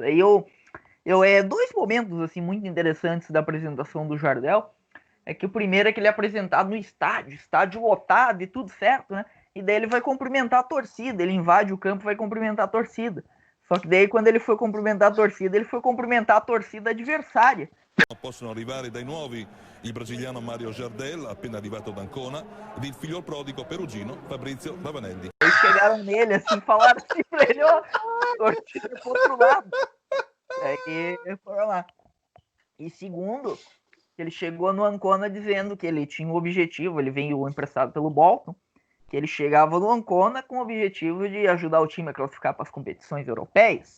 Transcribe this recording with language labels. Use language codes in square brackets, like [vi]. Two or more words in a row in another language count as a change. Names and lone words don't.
[pt] Daí dois momentos assim muito interessantes da apresentação do Jardel. É que o primeiro é que ele é apresentado no estádio lotado e tudo certo, né? E daí ele vai cumprimentar a torcida, ele invade o campo e vai cumprimentar a torcida. Só que daí quando ele foi cumprimentar a torcida, ele foi cumprimentar a torcida adversária. [it] Possono arrivare dai nuovi il brasiliano Mario Jardel, appena arrivato da Ancona, ed il figliol prodigo perugino Fabrizio Ravanelli. [pt] Eles chegaram nele assim, falaram assim pra ele, ó, torcida pro outro lado. Aí foram lá. E segundo, ele chegou no Ancona dizendo que ele tinha um objetivo, ele veio emprestado pelo Bolton, que ele chegava no Ancona com o objetivo de ajudar o time a classificar para as competições europeias.